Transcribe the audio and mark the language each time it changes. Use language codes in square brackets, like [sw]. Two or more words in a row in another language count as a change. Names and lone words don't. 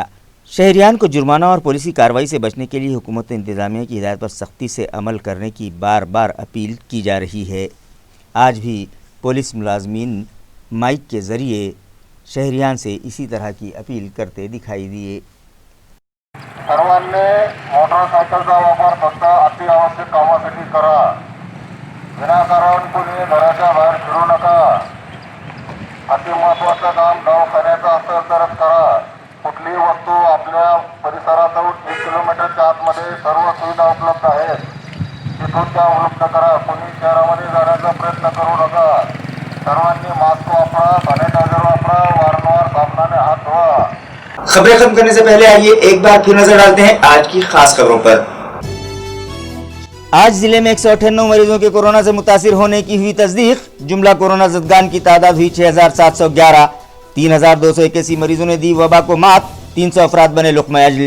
[ur] شہریان کو جرمانہ اور پولیسی کارروائی سے بچنے کے لیے حکومت انتظامیہ کی ہدایت پر سختی سے عمل کرنے کی بار بار اپیل کی جا رہی ہے۔ آج بھی پولیس ملازمین مائک کے ذریعے شہریان سے اسی طرح کی اپیل کرتے دکھائی دیے۔ [mr] सर्वांनी मोटरसायकलचा वापर फक्त अतिआवश्यक कामासाठी करा। विनाकारण कुणी घराच्या बाहेर फिरू नका। अति महत्त्वाचं काम दवाखान्याचं असेल तरच करा। कुठलीही वस्तू आपल्या परिसरातून 1 किलोमीटरच्या आतमध्ये सर्व सुविधा उपलब्ध आहेत, तिथून त्या उपलब्ध करा। कुणी शहरामध्ये जाण्याचा प्रयत्न करू नका। सर्वांनी मास्क वापरा, सॅनिटायझर वापरा, वारंवार साबणाने हात धुवा। [ur] خبریں ختم کرنے سے پہلے آئیے ایک بار پھر نظر ڈالتے ہیں آج کی خاص خبروں پر. آج ضلعے میں 198 مریضوں کے کورونا سے متاثر ہونے کی ہوئی تصدیق. جملہ کورونا زدگان کی تعداد ہوئی 6,711. 3,281 مریضوں نے دی وبا کو مات۔ 300 افراد بنے لقمہ اجل.